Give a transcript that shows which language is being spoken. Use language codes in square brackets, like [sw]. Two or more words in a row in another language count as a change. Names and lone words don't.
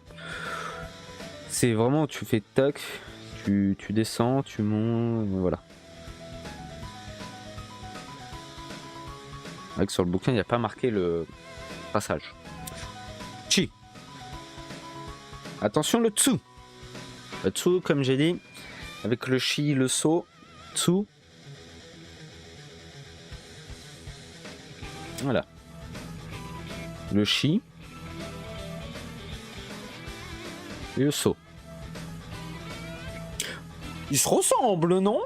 [fr] C'est vraiment, tu fais tac, tu descends, tu montes, voilà. Avec sur le bouquin, il n'y a pas marqué le passage. Chi. Attention le tsu. Le tsu, comme j'ai dit, avec le Shi, le So, tsu. Voilà. Le Shi. Et le So. Ils se ressemblent, non?